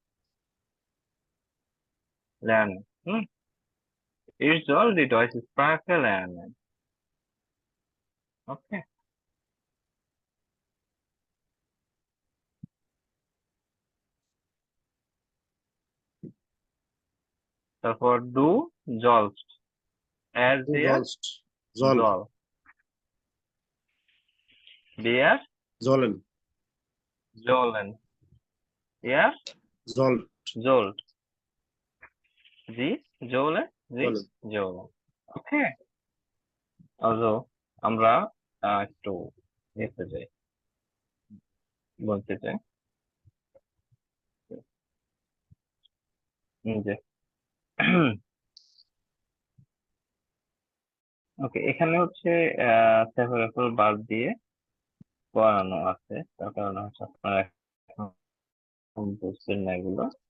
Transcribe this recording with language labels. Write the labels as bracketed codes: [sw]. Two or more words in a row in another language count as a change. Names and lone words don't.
[de] lernen Ich soll die deutsche Sprache lernen. [bn] ওকে, তারপর [de] du sollst, er Du sie sollst. Soll. soll, wir Sollen. sollen, er Soll. sollt, sie solle, sie Sollen. [bn] solle। ওকে, also আমরা একটু নিতে যাই। বলতে চাই যে ওকে, এখানে হচ্ছে সেভারেবল ভার্ব দিয়ে করানো আছে, তার কারণে হচ্ছে আপনারা এখন বুঝবেন না এগুলো।